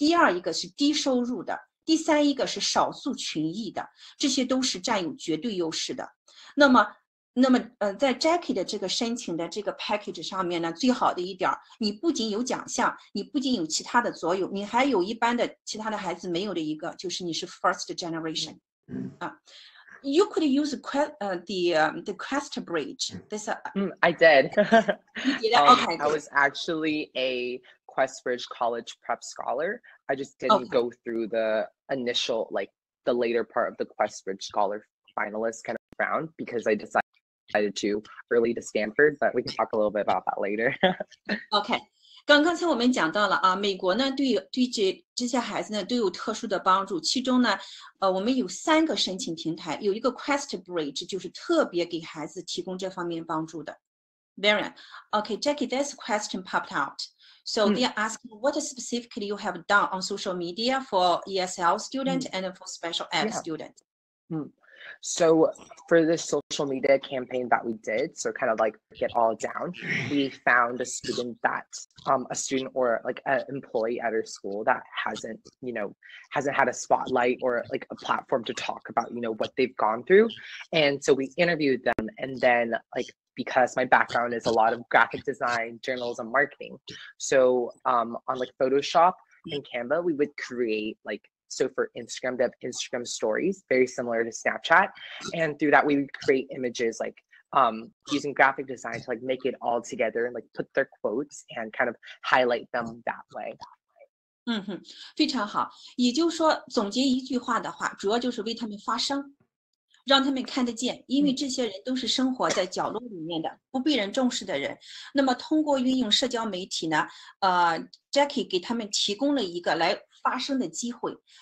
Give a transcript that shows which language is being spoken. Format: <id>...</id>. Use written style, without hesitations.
<zh>第二一个是低收入的，第三一个是少数群裔的，这些都是占有绝对优势的。那么在 Jacky 的这个申请的这个 package 上面呢，最好的一点，你不仅有奖项，你不仅有其他的作用，你还有一般的其他的孩子没有的一个，就是你是 first generation。</zh> <en>You could use the Quest Bridge. I did. You did? Okay. I was actually a Questbridge College prep scholar. I just didn't go through the initial, like the later part of the Questbridge Scholar finalist kind of round because I decided to early to Stanford, but we can talk a little bit about that later.</en> <zh>OK， 刚才我们讲到了啊，美国呢对这些孩子呢都有特殊的帮助，其中呢，我们有3个申请平台，有一个 Quest Bridge 就是特别给孩子提供这方面帮助的。</zh> <en>Varian, OK, Jacky, this question popped out. So they are asking what specifically you have done on social media for ESL student and for special ed student. So for this social media campaign that we did, so kind of like get all down, we found a student or like an employee at our school that hasn't had a spotlight or like a platform to talk about, what they've gone through. And so we interviewed them, and then because my background is a lot of graphic design, journalism, marketing. So on like Photoshop and Canva, we would create so for Instagram, they have Instagram stories, very similar to Snapchat. And through that, we would create images using graphic design to make it all together and put their quotes and kind of highlight them that way.</en> <zh>非常好。也就是说，总结一句话的话，主要就是为他们发声，让他们看得见，因为这些人都是生活在角落里面的，不被人重视的人。那么通过运用社交媒体呢，Jacky 给他们提供了一个来发声的机会。</zh>